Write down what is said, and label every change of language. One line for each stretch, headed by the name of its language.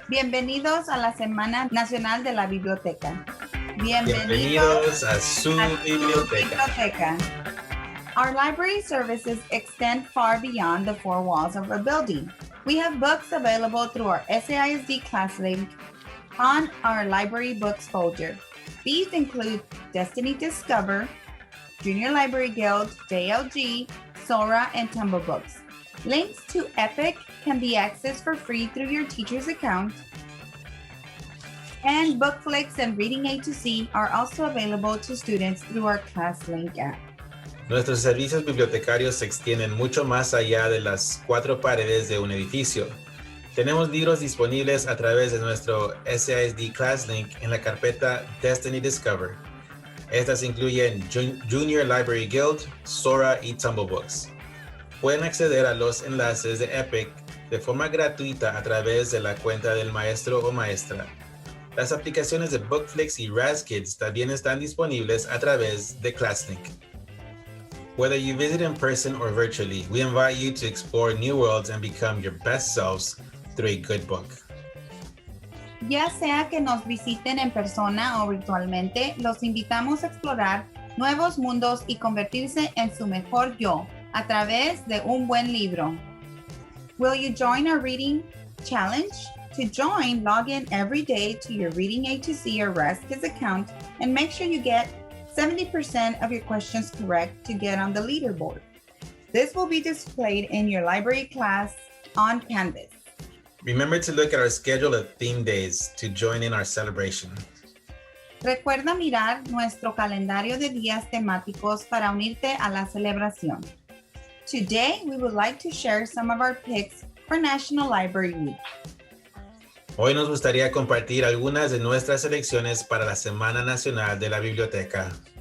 Spanish: Bienvenidos a la Semana Nacional de la Biblioteca. Bienvenidos a su biblioteca.
English: Our library services extend far beyond the four walls of our building. We have books available through our SAISD class link on our library books folder. These include Destiny Discover, Junior Library Guild, JLG, Sora, and Tumble Books. Links to Epic can be accessed for free through your teacher's account. And Bookflix and Reading A to C are also available to students through our ClassLink app.
Spanish: Nuestros servicios bibliotecarios se extienden mucho más allá de las cuatro paredes de un edificio. Tenemos libros disponibles a través de nuestro SAISD ClassLink en la carpeta Destiny Discover. Estas incluyen Junior Library Guild, Sora y Tumble Books. Pueden acceder a los enlaces de Epic de forma gratuita a través de la cuenta del maestro o maestra. Las aplicaciones de Bookflix y RazKids también están disponibles a través de ClassLink.
English: Whether you visit in person or virtually, we invite you to explore new worlds and become your best selves through a good book.
Spanish: Ya sea que nos visiten en persona o virtualmente, los invitamos a explorar nuevos mundos y convertirse en su mejor yo a través de un buen libro.
English: Will you join our reading challenge? To join, log in every day to your Reading A to C or RazKids account and make sure you get 70% of your questions correct to get on the leaderboard. This will be displayed in your library class on Canvas. Remember to look at our schedule of theme days to join in our celebration.
Spanish: Recuerda mirar nuestro calendario de días temáticos para unirte a la celebración.
English: Today, we would like to share some of our picks for National Library Week.
Spanish: Hoy nos gustaría compartir algunas de nuestras selecciones para la Semana Nacional de la Biblioteca.